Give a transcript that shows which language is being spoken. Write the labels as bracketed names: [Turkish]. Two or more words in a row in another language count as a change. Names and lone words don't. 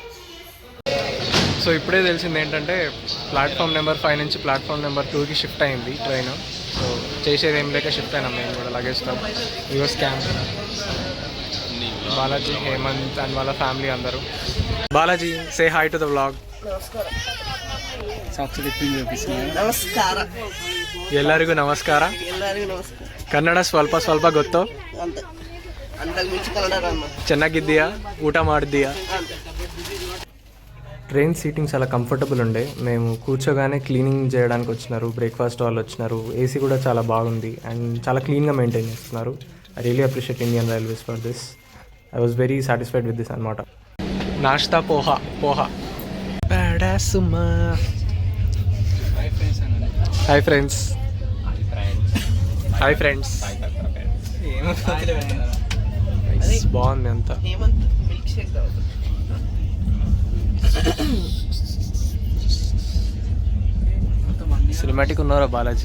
[Telugu] సో ఇప్పుడే తెలిసింది ఏంటంటే [English] platform number [Telugu] 5 నుంచి [English] platform number [Telugu] 2కి షిఫ్ట్ అయింది ట్రైన్. సో చేసేది ఏం లేక షిఫ్ట్ అయినాం మేము కూడా లగేజ్తో. [English] your scam. [Telugu] బాలాజీ, హేమంత్ అండ్ వాళ్ళ ఫ్యామిలీ అందరూ. [English] Balaji, say hi to the vlog. [Kannada] ನಮಸ್ಕಾರ ಎಲ್ಲರಿಗೂ ನಮಸ್ಕಾರ. ಕನ್ನಡ ಸ್ವಲ್ಪ ಸ್ವಲ್ಪ ಗೊತ್ತು, ಚೆನ್ನಾಗಿದ್ದೀಯಾ, ಊಟ ಮಾಡಿದ್ದೀಯಾ? [English] train seating [Telugu] చాలా కంఫర్టబుల్ ఉండే. మేము కూర్చోగానే క్లీనింగ్ చేయడానికి వచ్చినారు, బ్రేక్ఫాస్ట్ వాళ్ళు వచ్చినారు, ఏసీ కూడా చాలా బాగుంది అండ్ చాలా క్లీన్గా మెయింటైన్ చేస్తున్నారు. [English] I really appreciate Indian Railways for this. I was very satisfied with this అనమాట. [Hindi] नाश्ता पोहा. [English] Hi friends. [Telugu] బాగుంది అంతా. సినిమాటిక్ ఉన్నారా బాలాజీ?